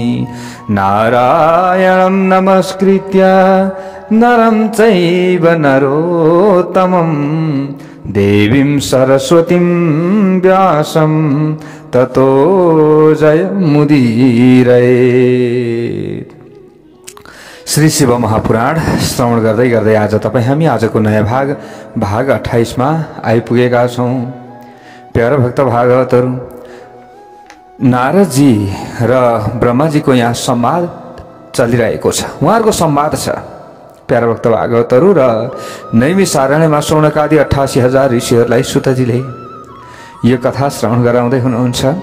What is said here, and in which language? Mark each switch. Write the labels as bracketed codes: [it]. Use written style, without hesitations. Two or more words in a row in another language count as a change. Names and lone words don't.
[sa] नारायणं नमस्कृत्य नरं चैव नरोत्तमं देवीं सरस्वतीं व्यासं ततो जयमुदीरयेत्। [ne] श्री शिव महापुराण श्रवण गर्दै गर्दै आज तपाईं हामी आजको नयाँ भाग 28 मा आइपुगेका छौं। प्यारा भक्त भागवतहरु, नारदजी र ब्रह्माजीको यहाँ संवाद चलिरहेको छ। उहाँहरुको संवाद छ। प्यारा भक्त भागवतहरु र नैमिषारण्यमा शौनकादि 88,000 ऋषिहरुलाई सुतजीले यो कथा श्रवण गराउँदै हुनुहुन्छ।